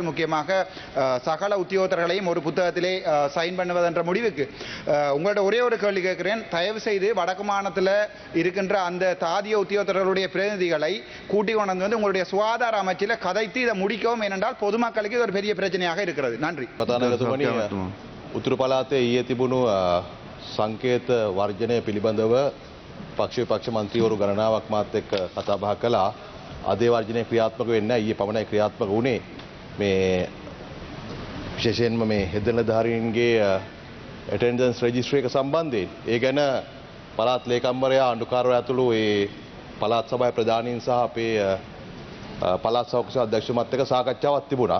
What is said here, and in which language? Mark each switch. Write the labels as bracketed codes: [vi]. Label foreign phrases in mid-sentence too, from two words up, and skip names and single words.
[ta] முக்கியமாக சகல உத்தியோகத்தர்களையும் ஒரு புத்தகத்திலே சைன் பண்ணுவதென்ற முடிவுக்கு உங்களோட ஒரே ஒரு கேள்வி கேட்கிறேன். தயவு செய்து வடக்கு மாகாணத்தில் இருக்கின்ற அந்த தாதிய உத்தியோகத்தர்களுடைய பிரதிநிதிகளை கூட்டி கொண்டு உங்களுடைய சுகாதார அமைச்சில் கதைத்து இதை முடிக்கவும், ஏனென்றால் பொதுமக்களுக்கு இது ஒரு பெரிய பிரச்சனையாக இருக்கிறது. நன்றி. [si] උතුරු පළාතේ ඊයේ තිබුණු සංකේත වර්ජනය පිළිබඳව පක්ෂ විපක්ෂ මන්ත්‍රීවරු ගණනාවක් මාත් එක්ක කතා බහ කළා. අද ඒ වර්ජනය ක්‍රියාත්මක වෙන්නේ නැහැ. ඊයේ පමණයි ක්‍රියාත්මක වුණේ. මේ විශේෂයෙන්ම මේ හෙදෙනධාරීන්ගේ [en] attendance registry [si] එක සම්බන්ධයෙන් ඒ ගැන පළාත් ලේකම්වරයා අඬුකාරවරයා ඇතුළු ඒ පළාත් සභාවේ ප්‍රධානීන් සහ අපේ පළාත් සෞඛ්‍ය අධ්‍යක්ෂකමත් එක්ක සාකච්ඡාවක් තිබුණා.